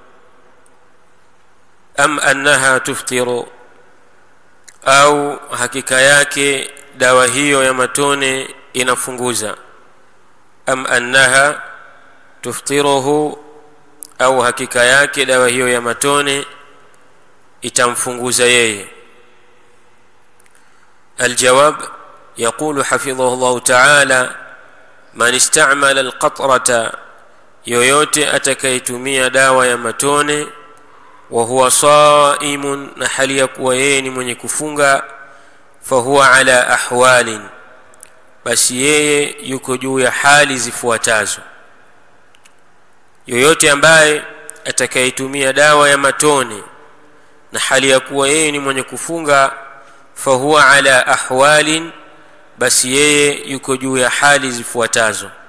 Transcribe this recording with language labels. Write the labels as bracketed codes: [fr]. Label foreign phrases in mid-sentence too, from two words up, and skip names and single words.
[ar] أم أنها تفطر, [sw] au hakika yake dawa hiyo ya matone inafunguza. [ar] أم أنها تفطره, [sw] au hakika yake dawa hiyo ya matone itamfunguza yeye. Aljawab, [ar] يقول حفظه الله تعالى: من استعمل القطرة, [sw] yoyote atakayetumia dawa ya matone, [ar] وهو صائم, [sw] na hali ya kuwa yeye ni mwenye kufunga, [ar] فهو على أحوال, [sw] basi yeye yuko juu ya hali zifuatazo. Yoyote ambaye atakayetumia dawa ya matone na hali ya kuwa yeye ni mwenye kufunga, [ar] فهو على أحوال, [sw] basi yeye yuko juu ya hali zifuatazo.